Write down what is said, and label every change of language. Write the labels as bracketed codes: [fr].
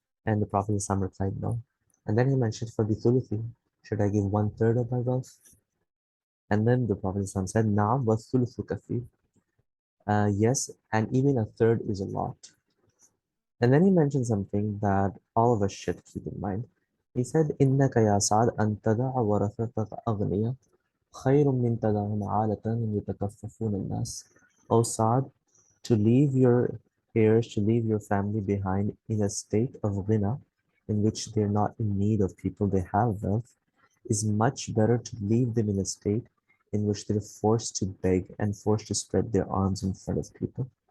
[en] And the Prophet ﷺ replied, no. And then he mentioned, For bithuluthi, should I give 1/3 of my wealth? And then the Prophet ﷺ said, [ar] Na'am wa thuluthu kafi. [en] Yes, and even a third is a lot. And then he mentioned something that all of us should keep in mind. [ar] He said, إِنَّكَ يَا سَعْدْ أَن تَدَعَ وَرَثَتَكَ أَغْنِيَةً خَيْرٌ مِّن تَدَعَهُمْ عَالَةً يَتَكَفَّفُونَ النَّاسَ. [en] O Sa'd, to leave your heirs, to leave your family behind in a state of ghina, in which they're not in need of people, they have wealth, is much better to leave them in a state in which they're forced to beg and forced to spread their arms in front of people.